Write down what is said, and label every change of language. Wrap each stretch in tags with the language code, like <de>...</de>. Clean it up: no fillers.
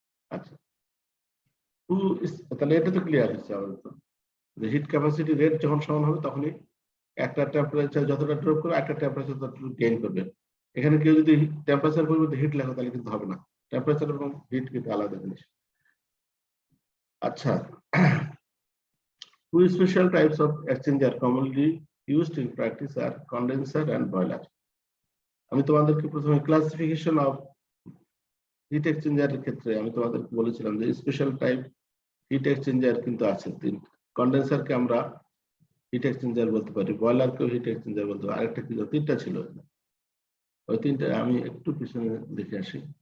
<bn>আচ্ছা, তাহলে এটা তো ক্লিয়ার হচ্ছে আমাদের তো, যে হিট ক্যাপাসিটি রেট যখন সমান হবে তখনই একটা টেম্পারেচার যতটা ড্রপ করবে একটা টেম্পারেচার ততটা গেইন করবে। এখানে কেউ যদি টেম্পারেচার পরিবর্তে হিট লেখো তাহলে কিন্তু হবে না, টেম্পারেচার এবং হিট কিন্তু আলাদা জিনিস।</bn> <en>আচ্ছা, two special types of exchanger commonly used in practice are condenser and boiler.</en> <bn>আমি তোমাদেরকে প্রথমে ক্লাসিফিকেশন অফ হিট এক্সচেঞ্জারের ক্ষেত্রে আমি তোমাদেরকে বলেছিলাম যে স্পেশাল টাইপ হিট এক্সচেঞ্জার কিন্তু আছে তিন। কন্ডেন্সারকে আমরা হিট এক্সচেঞ্জার বলতে পারি, বয়লারকেও হিট এক্সচেঞ্জার বলতে পারি, আরেকটা কি তিনটা ছিল, ওই তিনটা আমি একটু পিছনে দেখে আসি।</bn>